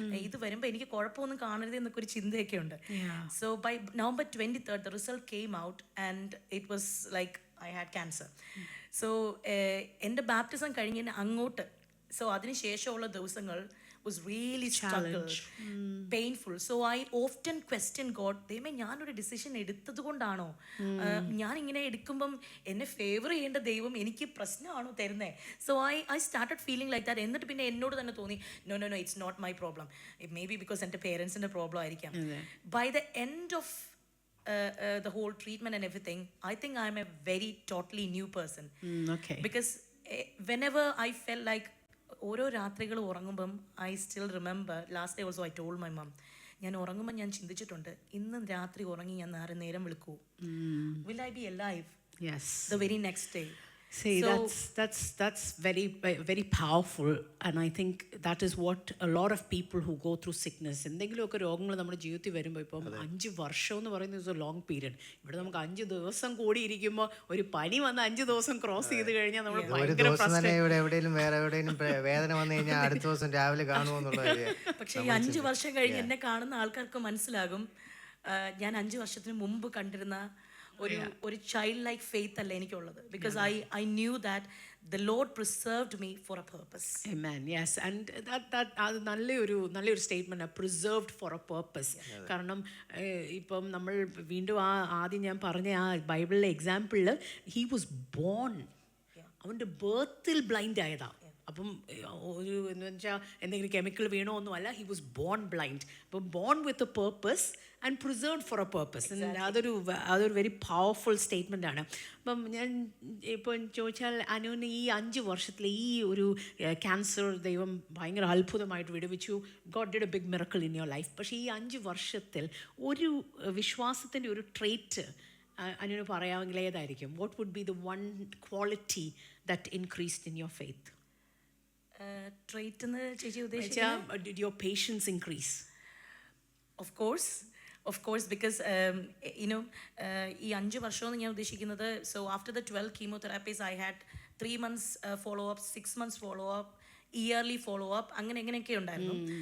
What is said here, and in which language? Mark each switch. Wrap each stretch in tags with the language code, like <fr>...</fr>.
<ml>ഇത് വരുമ്പോൾ എനിക്ക് കുഴപ്പമൊന്നും കാണരുത് എന്നൊക്കെ ഒരു ചിന്തയൊക്കെ ഉണ്ട്.</ml> <en>So by November 23rd the result came out and it was like I had cancer.</en> <ml>So എൻ്റെ ബാപ്റ്റിസം കഴിഞ്ഞ് അങ്ങോട്ട്, സോ അതിനുശേഷമുള്ള ദിവസങ്ങൾ</ml> <en>was really struggle, painful. So I often question God,</en> <ml>ദൈവമേ ഞാനൊരു ഡിസിഷൻ എടുത്തത് കൊണ്ടാണോ, ഞാൻ ഇങ്ങനെ എടുക്കുമ്പം എന്നെ ഫേവർ ചെയ്യേണ്ട ദൈവം എനിക്ക് പ്രശ്നമാണോ തരുന്നത്?</ml> <en>So I started feeling like that.</en> <ml>എന്നിട്ട് പിന്നെ എന്നോട് തന്നെ തോന്നി,</ml> <en>no it's not my problem, it may be because</en> <ml>എൻ്റെ പേരൻസിൻ്റെ പ്രോബ്ലം ആയിരിക്കാം.</ml> <en>By the end of the whole treatment and everything, I think I'm a very totally new person. Because whenever I felt like</en> <ml>ഓരോ രാത്രികൾ ഉറങ്ങുമ്പം</ml> <en>I still remember last day also I told my mum,</en> <ml>ഞാൻ ഉറങ്ങുമ്പോൾ ഞാൻ ചിന്തിച്ചിട്ടുണ്ട്, ഇന്ന് രാത്രി ഉറങ്ങി ഞാൻ നേരം വിളിക്കൂ,</ml> <en>Will I be alive the very next day? See, that's very, very powerful, and I think that is what a lot of people who go through sickness,</en> <ml>എന്തെങ്കിലുമൊക്കെ രോഗങ്ങൾ നമ്മുടെ ജീവിതത്തിൽ വരുമ്പോൾ, ഇപ്പം 5 വർഷം എന്ന് പറയുന്നത്</ml> <en>Is a long period.</en> <ml>ഇവിടെ നമുക്ക് 5 ദിവസം കൂടി ഇരിക്കുമ്പോൾ ഒരു പനി വന്ന് 5 ദിവസം ക്രോസ് ചെയ്ത് കഴിഞ്ഞാൽ നമ്മൾ ഭയങ്കര എവിടെയെങ്കിലും വേറെ എവിടെയെങ്കിലും വേദന വന്നു കഴിഞ്ഞാൽ അടുത്ത ദിവസം രാവിലെ കാണുമെന്നുള്ളത്. പക്ഷേ ഈ 5 വർഷം കഴിഞ്ഞ് എന്നെ കാണുന്ന ആൾക്കാർക്ക് മനസ്സിലാകും, ഞാൻ 5 വർഷത്തിന് മുമ്പ് കണ്ടിരുന്ന ഒരു</ml> <en>child like faith</en> <ml>അല്ല എനിക്കുള്ളത്.</ml> <en>Because I knew that the Lord preserved me for a purpose. Amen. Yes, and that നല്ലൊരു statement, preserved for a purpose.</en> <ml>കാരണം ഇപ്പം നമ്മൾ വീണ്ടും ആദ്യം ഞാൻ പറഞ്ഞ ആ ബൈബിളിലെ എക്സാമ്പിളിൽ,</ml> <en>he was born,</en> <ml>അവൻ്റെ ബർത്തിൽ ബ്ലൈൻഡ് ആയതാ. അപ്പം എന്ന് വെച്ചാൽ എന്തെങ്കിലും കെമിക്കൽ വീണോ ഒന്നുമല്ല,</ml> <en>He was born blind. അപ്പം born with a purpose and preserved for a purpose.</en> <ml>അതൊരു</ml> <en>very powerful statement</en> <ml>ആണ്. അപ്പം ഞാൻ ഇപ്പം ചോദിച്ചാൽ, അനുവിന് ഈ 5 വർഷത്തിൽ ഈ ഒരു ക്യാൻസർ ദൈവം ഭയങ്കര അത്ഭുതമായിട്ട് വിടുവിച്ചു.</ml> <en>God did a big miracle in your life.</en> <ml>പക്ഷേ ഈ 5 വർഷത്തിൽ ഒരു വിശ്വാസത്തിൻ്റെ ഒരു ട്രേറ്റ് അനുവിന് പറയാമെങ്കിൽ ഏതായിരിക്കും?</ml> <en>What would be the one quality that increased in your faith?</en> <ml>Trait എന്ന് ചേച്ചി ഉദ്ദേശിക്കുന്നത്</ml> <en>Did your patience increase? Of course, because</en> <ml>ഈ 5 വർഷമെന്ന് ഞാൻ ഉദ്ദേശിക്കുന്നത്,</ml> <en>so after the 12 chemotherapies I had 3 months follow up, 6 months follow up, yearly follow up,</en> <ml>അങ്ങനെയൊക്കെ ഉണ്ടായിരുന്നു.</ml>